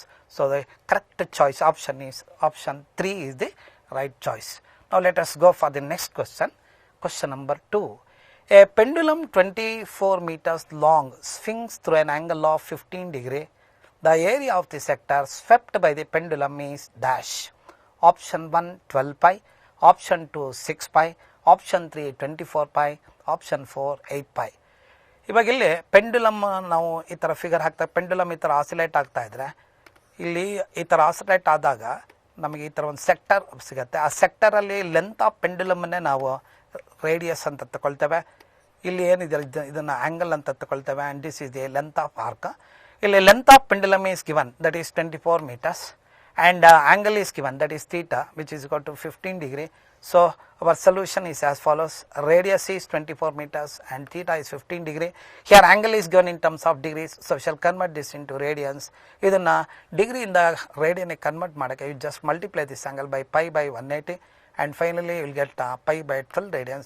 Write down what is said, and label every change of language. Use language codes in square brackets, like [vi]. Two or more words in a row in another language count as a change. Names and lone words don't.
[en] So the correct choice option is option 3 is the right choice. Now let us go for the next question. Question number 2. A pendulum 24 meters long swings through an angle of 15 degree. The area of the sector swept by the pendulum is dash. Option 1 12 pi, option 2 6 pi, option 3 24 pi, option 4 8 pi. [kn] ಇವಾಗ ಇಲ್ಲಿ ಪೆಂಡುಲಮ್ ನಾವು ಈ ಥರ ಫಿಗರ್ ಹಾಕ್ತಾ, ಪೆಂಡುಲಮ್ ಈ ಥರ ಆಸಿಲೇಟ್ ಆಗ್ತಾ ಇದ್ರೆ, ಇಲ್ಲಿ ಈ ಥರ ಆಸಿಲೇಟ್ ಆದಾಗ ನಮಗೆ ಈ ಥರ ಒಂದು ಸೆಕ್ಟರ್ ಸಿಗುತ್ತೆ. ಆ ಸೆಕ್ಟರಲ್ಲಿ [en] length of pendulumanne [kn] ನಾವು ರೇಡಿಯಸ್ ಅಂತ ತಗೊಳ್ತೇವೆ. ಇಲ್ಲಿ ಏನಿದೆ ಇದನ್ನು ಆ್ಯಂಗಲ್ ಅಂತ ತಗೊಳ್ತೇವೆ. [en] and this is the length of arc. ಇಲ್ಲಿ length of pendulum is given, that is 24 meters, and angle is given, that is theta, which is equal to 15 degree. So our solution is as follows. Radius is 24 meters and theta is 15 degree. Here angle is given in terms of degrees, so we shall convert this into radians. [kn] ಇದನ್ನ ಡಿಗ್ರಿ ಇನ್ ದ ರೇಡಿಯನ್ ಕನ್ವರ್ಟ್ ಮಾಡಕೆ, [en] you just multiply this angle by pi by 180, and finally you will get pi by 12 radians.